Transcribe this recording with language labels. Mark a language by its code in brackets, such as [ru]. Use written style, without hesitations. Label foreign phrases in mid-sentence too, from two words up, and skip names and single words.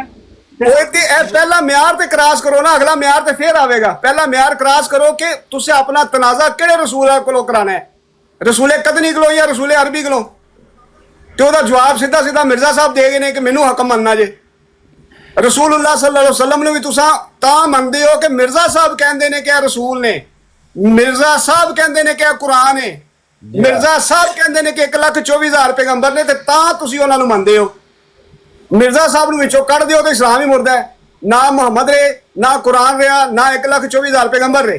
[pa] ਉਹ ਤੇ ਇਹ ਪਹਿਲਾ ਮਿਆਰ ਤੇ ਕ੍ਰਾਸ ਕਰੋ ਨਾ, ਅਗਲਾ ਮਿਆਰ ਤੇ ਫੇਰ ਆਵੇਗਾ। ਪਹਿਲਾ ਮਿਆਰ ਕ੍ਰਾਸ ਕਰੋ ਕਿ ਤੁਸੀਂ ਆਪਣਾ ਤਨਾਜ਼ਾ ਕਿਹੜੇ ਰਸੂਲ ਕੋਲੋਂ ਕਰਾਣਾ ਹੈ, ਰਸੂਲੇ ਕਦਨੀ ਕੋਲੋਂ ਜਾਂ ਰਸੂਲੇ ਅਰਬੀ ਕੋਲੋਂ? ਤੇ ਉਹਦਾ ਜਵਾਬ ਸਿੱਧਾ ਮਿਰਜ਼ਾ ਸਾਹਿਬ ਦੇ ਗਏ ਨੇ ਕਿ ਮੈਨੂੰ ਹਕਮ ਮੰਨਣਾ ਜੇ। [ar] رسول الله صلى الله عليه وسلم [pa] ਨੂੰ ਵੀ ਤੁਸੀਂ ਤਾਂ ਮੰਨਦੇ ਹੋ ਕਿ ਮਿਰਜ਼ਾ ਸਾਹਿਬ ਕਹਿੰਦੇ ਨੇ ਕਿ ਇਹ ਰਸੂਲ ਨੇ, ਮਿਰਜ਼ਾ ਸਾਹਿਬ ਕਹਿੰਦੇ ਨੇ ਕਿ ਇਹ ਕੁਰਾਨ ਹੈ, ਮਿਰਜ਼ਾ ਸਾਹਿਬ ਕਹਿੰਦੇ ਨੇ ਕਿ 1,24,000 ਪੈਗੰਬਰ ਨੇ, ਤੇ ਤਾਂ ਤੁਸੀਂ ਉਹਨਾਂ ਨੂੰ ਮੰਨਦੇ ਹੋ। ਮਿਰਜ਼ਾ ਸਾਹਿਬ ਨੂੰ ਵਿੱਚੋਂ ਕੱਢ ਦਿਓ ਤੇ ਇਸਲਾਮ ਹੀ ਮੁਰਦਾ ਹੈ। ਨਾ ਮੁਹੰਮਦ ਰੇ, ਨਾ ਕੁਰਾਨ ਰਿਹਾ, ਨਾ 1,24,000 ਪੈਗੰਬਰ ਰੇ।